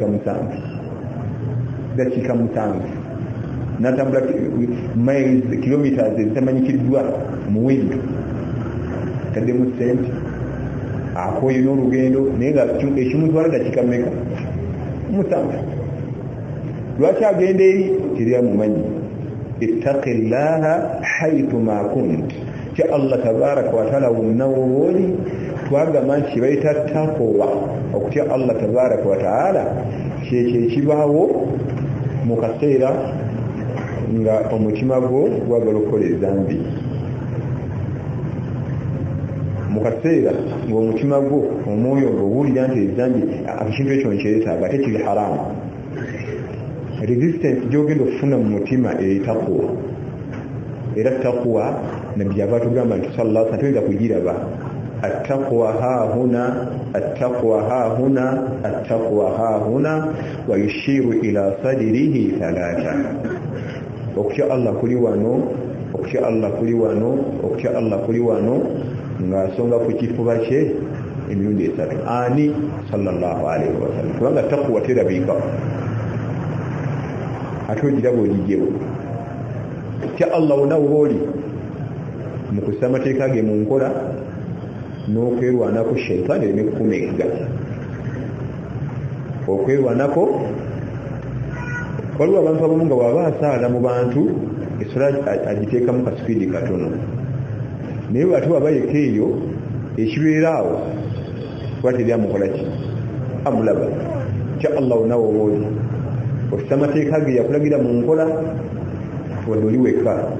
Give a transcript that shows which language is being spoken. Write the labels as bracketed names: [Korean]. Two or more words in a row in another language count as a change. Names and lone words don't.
[Ganda] dakiika 7 natambula miles kilometers ezitamanyikiddwa muwendo taddemu ssente akoye n'olugendo naye nga ekimutwala dakiika mmeka 7 lwaki agenda eri teryamumanyi [Arabic] اتق الله حيث ما كنت [Ganda] kya Allah [Arabic] تبارك وتعالى [Ganda] wonna wooli twagamba nti bayita taqwa okutya Allah [Arabic] تبارك وتعالى [Ganda] kyekyo ekibaawo mu kaseera nga omutima gwo gwagala okukola ezambi mu kaseera ng'omutima gwo omwoyo ng'owulira nti ezambi ekintu ekyo nkyetaaga ate kiri haramu resistance gyogenda okufuna mu mutima etaqwa era taqwa nabbi yava tugamba nti [Arabic] صلى الله عليه وسلم [Ganda] kugiraba [Arabic] التقوى هاهنا التقوى هاهنا التقوى هاهنا ويشير إلى صدره ثلاثا [Ganda] okutya Allah kuli wano okutya Allah kuli wano okutya Allah kuli wano ng'asonga ku kifuba kye emirundi 3 ani [Arabic] صلى الله عليه وسلم [Ganda] kubanga taqwa terabika ate ogiraba ogijewo kya Allah wonna wooli mu kussa amateeka ge mu nkola n'okwerwanako shayitaani ereme kukumegga okwerwanako waliwo abantu abamu nga bw'aba asaala mu bantu essola agiteekamu kasipiidi katono naye ate waba yeka eyo ekibeeraawo kuba teryamukola ki amulaba kya Allah wonna wooli okussa amateeka ge yakulagira mu nkola wadde oli wekka